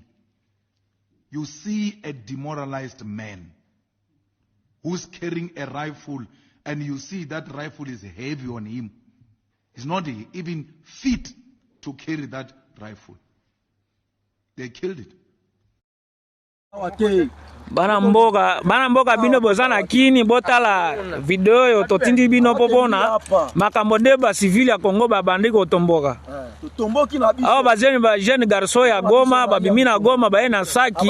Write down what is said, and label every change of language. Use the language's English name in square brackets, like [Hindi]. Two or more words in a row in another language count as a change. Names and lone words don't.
[English] You see a demoralized man who's carrying a rifle, and you see that rifle is heavy on him. He's not even fit to carry that rifle. They killed it. [Lingala] Bana mboka bino bozana kini botala video yo totindi bino popona makambo nde ba civil ya Congo babandi ko tomboka awa ba [French] jeune garçon [Lingala] ya Goma babimina Goma baye na saki